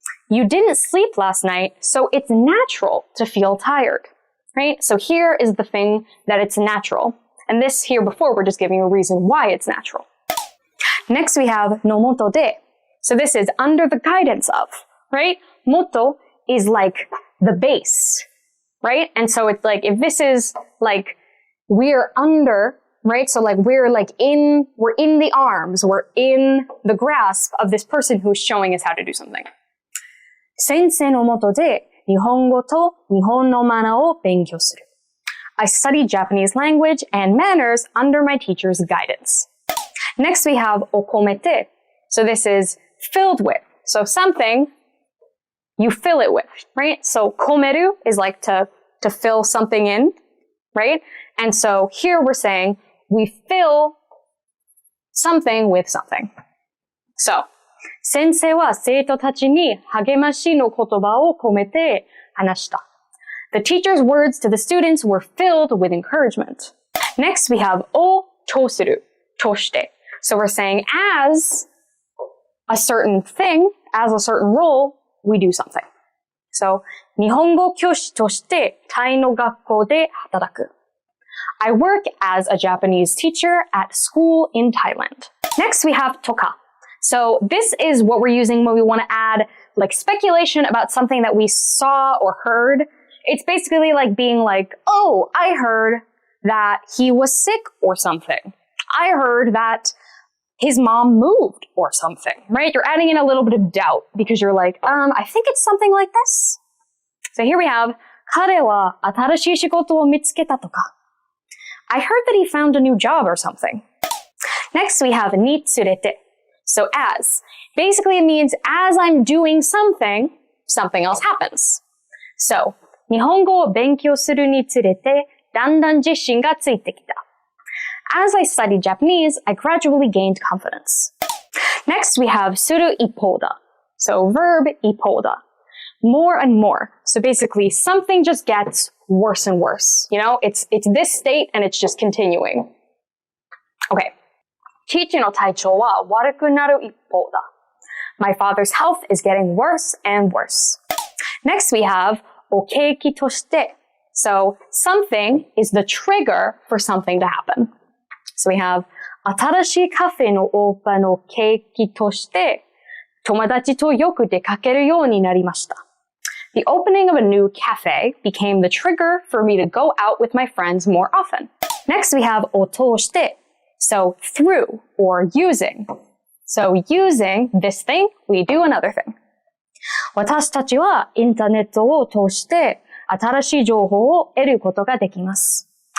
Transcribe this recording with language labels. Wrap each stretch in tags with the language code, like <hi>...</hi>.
<en>You didn't sleep last night, so it's natural to feel tired, right? So here is the thing that it's natural. And this here before, we're just giving a reason why it's natural. Next we have のもとで. So this is under the guidance of, right? Moto is like the base, right? And so it's like, if this is like, we're under, right? So like, we're in the arms, we're in the grasp of this person who's showing us how to do something.</en> <ja>先生のもとで日本語と日本のマナーを勉強する.</ja> <en>I studied Japanese language and manners under my teacher's guidance. Next we have を込めて. So this is filled with. So something you fill it with, right? So 込める is like to fill something in, right? And so here we're saying we fill something with something.</en> <ja>So 先生は生徒たちに励ましの言葉を込めて話した.</ja> <en>The teacher's words to the students were filled with encouragement. Next we have をとする, として. So we're saying as a certain thing, as a certain role, we do something.</en> <ja>So 日本語教師としてタイの学校で働く.</ja> <en>I work as a Japanese teacher at school in Thailand. Next we have とか. So this is what we're using when we want to add like speculation about something that we saw or heard. It's basically like being like, oh, I heard that he was sick or something. I heard that his mom moved or something, right? You're adding in a little bit of doubt because you're like, I think it's something like this. So here we have,</en> <ja>彼は新しい仕事を見つけたとか.</ja> <en>I heard that he found a new job or something. Next we have ni tsurete. So as. Basically it means as I'm doing something, something else happens.</en> <ja>So, 日本語を勉強するにつれて、だんだん自信がついてきた。</ja> <en>As I studied Japanese, I gradually gained confidence. Next, we have suru ipoda. So verb ipoda. More and more. So basically, something just gets worse and worse. You know, it's this state and it's just continuing. Okay.</en> <ja>Chichi no taichou wa waruku naru ippou da.</ja> <en>My father's health is getting worse and worse. Next, we have okeiki toshite. So something is the trigger for something to happen.</en> <ja>So we have 新しいカフェのオープンの契機として友達とよく出かけるようになりました。</ja> <en>The opening of a new cafe became the trigger for me to go out with my friends more often. Next we have を通して so through or using. So using this thing, we do another thing.</en> <ja>私たちはインターネットを通して新しい情報を得ることができます。</ja>